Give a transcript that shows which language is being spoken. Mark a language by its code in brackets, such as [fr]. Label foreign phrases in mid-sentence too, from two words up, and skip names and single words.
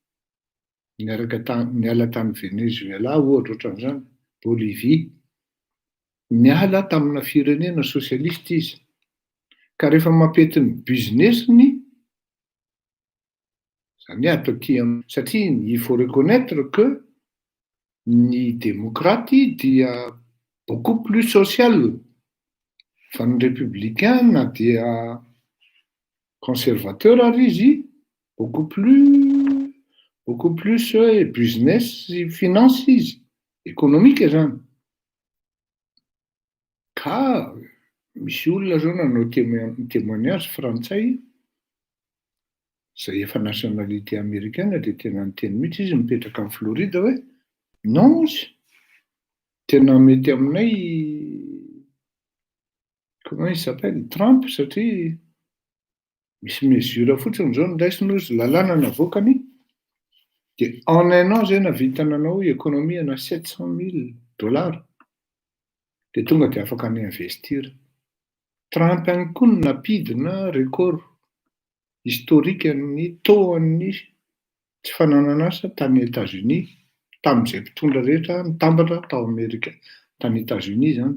[mg] Niala tany Venezuela ohatra ohatran'izany, Bolivie. Niala tamina firenena sosialista izy. Ka rehefa mampety ny businessny, zany hoe atao aty satria [fr] il faut reconnaître que [mg] ny démocrate dia [fr] beaucoup plus social [mg] fa ny républicain na dia conservateur ary izy [fr] beaucoup plus business [mg] sy finance izy, économique zany. Ka misy olona zao nanao témoignage frantsay zay efa [fr] nationalité américaine [mg] dia tena niteny mihitsy izy mipetraka amin'ny Florida hoe non izy tena mety aminay [fr] comment il s'appelle [mg] Trump satria misy mesure fotsiny zao niraisiny izy lalàna navokany dia [fr] en un an [mg] zay navita nanao économie ana $700,000 dia tonga dia afaka ni-investir. Trump ihany koa no nampidina [fr] record historique [mg] ny taux an'ny tsy fananana asa tany États-Unis tamin'izay mpitondra rehetra mitambatra tao Amerika tany États-Unis zany.